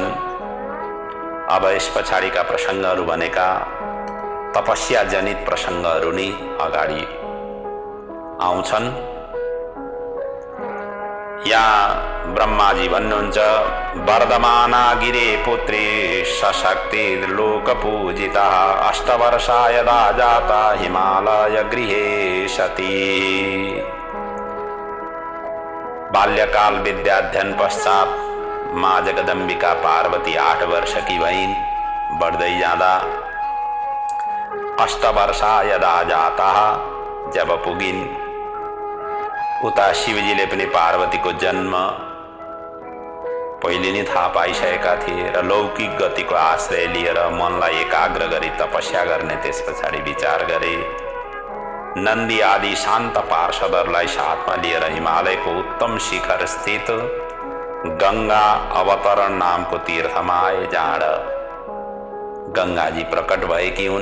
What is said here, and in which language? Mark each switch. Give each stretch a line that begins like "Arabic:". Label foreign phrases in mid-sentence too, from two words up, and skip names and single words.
Nepali: अब यस पछाडिका प्रसङ्गहरू भनेका तपस्या जनित प्रसङ्गहरू नै अगाडि आउँछन्। यहाँ ब्रह्माजी भन्नुहुन्छ,
Sanskrit: वर्धमाना गिरे पुत्री सशक्ति लोकपूजिता अष्टवर्षा यदा जाता हिमालय गृहे सती।
Nepali: बाल्यकाल विद्याध्ययन पश्चात माँ जगदम्बिका पार्वती 8 वर्ष की भइन्। बढ्दै जाँदा
Sanskrit: अष्टवर्षा यदा जाता
Nepali: जब पुगिन्, उता शिवजीले पनि पार्वतीको जन्म पहिले नै थाहा पाइसकेका थिए र लौकिक गतिको आश्रय लिएर मनलाई एकाग्र गरी तपस्या गर्ने त्यस पछाडि विचार गरे। नन्दी आदि शान्त पार्षदहरूलाई साथमा लिएर हिमालयको उत्तम शिखर स्थित गंगा अवतरण नामको तीर्थमा आए, जहाँ गंगाजी प्रकट भएकी हुन्।